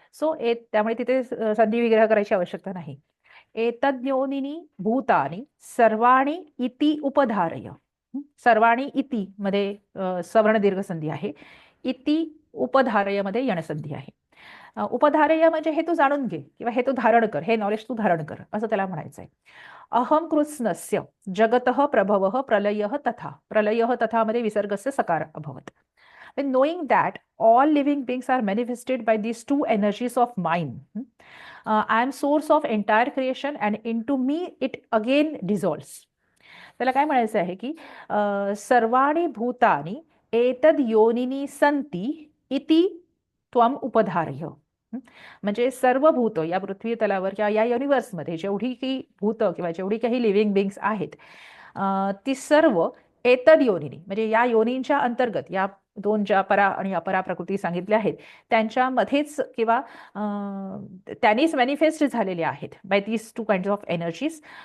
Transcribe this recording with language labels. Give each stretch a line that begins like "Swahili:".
Marathi: So त्यामुळे तिथे संधी विग्रह करायची आवश्यकता नाही.
Sanskrit: एतद्योनिनी भूतानी सर्वाणी इति उपधारय.
Marathi: सर्वाणी इति मध्ये सवर्ण दीर्घ संधी आहे, इति उपधारय मध्ये यणसंधी आहे. उपधारय म्हणजे हे तू जाणून घे किंवा हे तू धारण कर, हे नॉलेज तू धारण कर असं त्याला म्हणायचं आहे.
Sanskrit: अहम कृत्स्नस्य जगतः प्रभवः प्रलयः तथा, प्रलयः तथा मध्ये विसर्गस्य सकार अभवत.
English: When knowing that all living beings are manifested by these two energies of mine, I am source of entire creation and into me it again dissolves.
Marathi: त्याला काय म्हणायचं आहे की
Sanskrit: सर्वाणि भूतानि एतद योनिनी संती इति त्वम उपधारय.
Marathi: म्हणजे सर्व भूत या पृथ्वी तलावर किंवा या युनिव्हर्समध्ये जेवढी काही भूत किंवा जेवढी काही लिव्हिंग बिंग्स आहेत ती सर्व एतद योनिनी म्हणजे या योनींच्या अंतर्गत या दोन ज्या परा आणि अपरा प्रकृती सांगितल्या आहेत त्यांच्यामध्येच किंवा त्यांनीच मॅनिफेस्ट झालेले आहेत
English: by these two kinds of energies